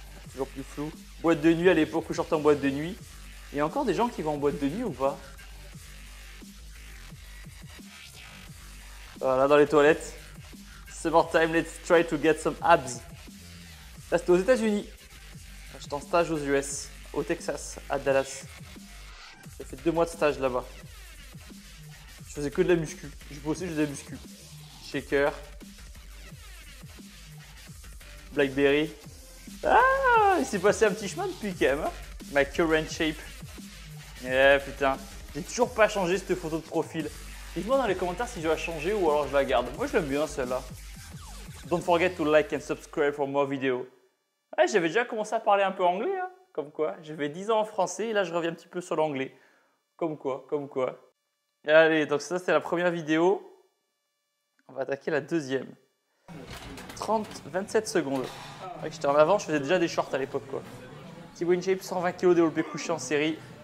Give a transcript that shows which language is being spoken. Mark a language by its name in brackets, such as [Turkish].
[French] Toujours plus flou. Boîte de nuit à l'époque où je sortais en boîte de nuit. Il y a encore des gens qui vont en boîte de nuit ou pas? Voilà, dans les toilettes. [English] Summertime, let's try to get some abs. [French] Là, c'était aux États-Unis. J'étais en stage aux US, au Texas, à Dallas. J'ai fait 2 mois de stage là-bas. Je faisais que de la muscu. Je bossais, je faisais de la muscu. Shaker. Blackberry. Ah, il s'est passé un petit chemin depuis quand même. Hein, ma current shape. Eh putain, j'ai toujours pas changé cette photo de profil. Dites-moi dans les commentaires si je dois changer ou alors je la garde. Moi je l'aime bien celle-là. [English] Don't forget to like and subscribe for more videos. [French] Ah, j'avais déjà commencé à parler un peu anglais, hein, comme quoi. J'avais 10 ans en français et là je reviens un petit peu sur l'anglais. Comme quoi. Allez, donc ça c'est la première vidéo. On va attaquer la deuxième. 27 secondes. Ouais, j'étais en avant, je faisais déjà des shorts à l'époque quoi. Thibaut InShape, 120 kg développé couché en série.